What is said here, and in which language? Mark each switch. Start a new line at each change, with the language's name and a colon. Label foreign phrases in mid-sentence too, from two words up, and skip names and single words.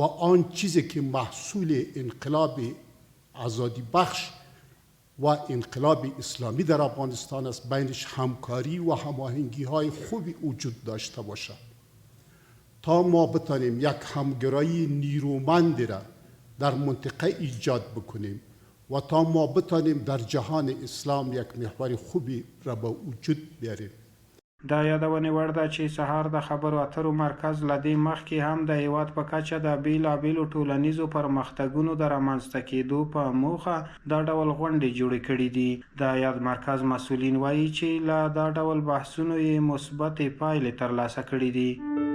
Persian: آن چیزی که محصول انقلاب آزادی بخش و انقلاب اسلامی در افغانستان است، بینش همکاری و هماهنگی های خوبی وجود داشته باشد تا ما بتانیم یک همگرایی نیرومندی را در منطقه ایجاد بکنیم و تا ما بتانیم در جهان اسلام یک محور خوبی را به وجود بیاریم.
Pashto: د یادونې وړ ده چې سهار د خبرو اترو مرکز له دې مخکې هم د هیواد په کچه د بېلابېلو ټولنیزو پرمختګونو د رامنځته کېدو په موخه دا ډول غونډې جوړې کړي دي. د یاد مرکز مسؤلین وایي چې له دا ډول بحثونو یې مثبتې پایلې ترلاسه کړي دي.